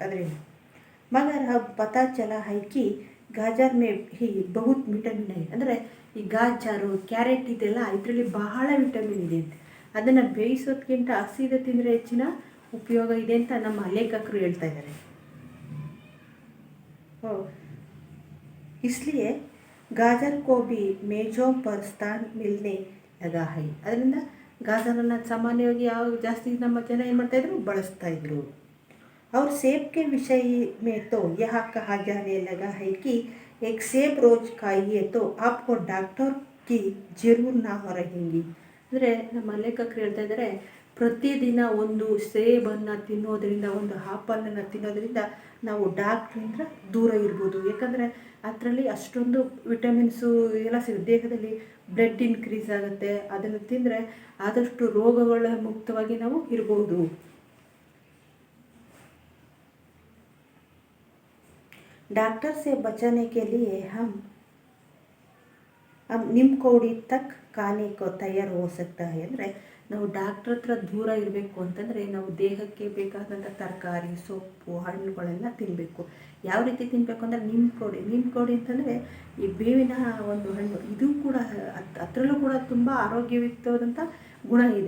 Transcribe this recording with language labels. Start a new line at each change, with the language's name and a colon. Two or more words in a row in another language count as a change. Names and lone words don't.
Hindi: ಅದರಿಂದ मगर पता चला है कि गाजर में ही बहुत विटामिन है.
Kannada: ಅಂದರೆ ಈ ಗಾಜರು, ಕ್ಯಾರೆಟ್ ಇದೆಲ್ಲ ಇದರಲ್ಲಿ ಬಹಳ ವಿಟಮಿನ್ ಇದೆ ಅಂತ. ಅದನ್ನು ಬೇಯಿಸೋದಕ್ಕಿಂತ ಹಸಿದು ತಿಂದರೆ ಹೆಚ್ಚಿನ ಉಪಯೋಗ ಇದೆ ಅಂತ ನಮ್ಮ ಲೇಖಕರು ಹೇಳ್ತಾ ಇದ್ದಾರೆ.
Hindi: इसलिए गाजर को भी मेजों पर स्थान मिलने लगा है.
Kannada: ಅದರಿಂದ ಗಾಜರನ್ನು ಸಾಮಾನ್ಯವಾಗಿ ಜಾಸ್ತಿ ನಮ್ಮ ಜನ ಏನು ಮಾಡ್ತಾಯಿದ್ರು, ಬಳಸ್ತಾಯಿದ್ರು.
Hindi: और सेब के विषय में तो यह कहा जाने लगा है कि एक सेब रोज खाइए तो आपको डॉक्टर की जरूर ना रहेंगी.
Kannada: ಅಂದರೆ ನಮ್ಮ ಲೇಖಕರು ಹೇಳ್ತಾ ಇದ್ದಾರೆ, ಪ್ರತಿದಿನ ಒಂದು ಸೇಬನ್ನು ತಿನ್ನೋದ್ರಿಂದ, ಒಂದು ಆಪಲನ್ನು ತಿನ್ನೋದ್ರಿಂದ ನಾವು ಡಾಕ್ಟ್ರಿಂದ ದೂರ ಇರ್ಬೋದು. ಯಾಕಂದರೆ ಅದರಲ್ಲಿ ಅಷ್ಟೊಂದು ವಿಟಮಿನ್ಸು ಎಲ್ಲ ಸಿಗುತ್ತೆ. ದೇಹದಲ್ಲಿ
English: blood increase
Kannada: ಆಗುತ್ತೆ. ಅದನ್ನು ತಿಂದರೆ ಆದಷ್ಟು ರೋಗಗಳ ಮುಕ್ತವಾಗಿ ನಾವು ಇರ್ಬೋದು.
Hindi: डॉक्टर से बचाने के लिए हम निम्कोड़ी तक खाने को तैयार हो सकता है.
Kannada: ಅಂದರೆ ನಾವು ಡಾಕ್ಟ್ರ್ ಹತ್ರ ದೂರ ಇರಬೇಕು ಅಂತಂದರೆ ನಾವು ದೇಹಕ್ಕೆ ಬೇಕಾದಂಥ ತರಕಾರಿ, ಸೊಪ್ಪು, ಹಣ್ಣುಗಳೆಲ್ಲ ತಿನ್ನಬೇಕು. ಯಾವ ರೀತಿ ತಿನ್ನಬೇಕು ಅಂದರೆ ನಿಮ್ಕೋಡಿ ಅಂತಂದರೆ ಈ ಬೇವಿನ ಒಂದು ಹಣ್ಣು, ಇದು ಕೂಡ ಅದರಲ್ಲೂ ಕೂಡ ತುಂಬ ಆರೋಗ್ಯಯುಕ್ತವಾದಂಥ ಗುಣ ಇದೆ.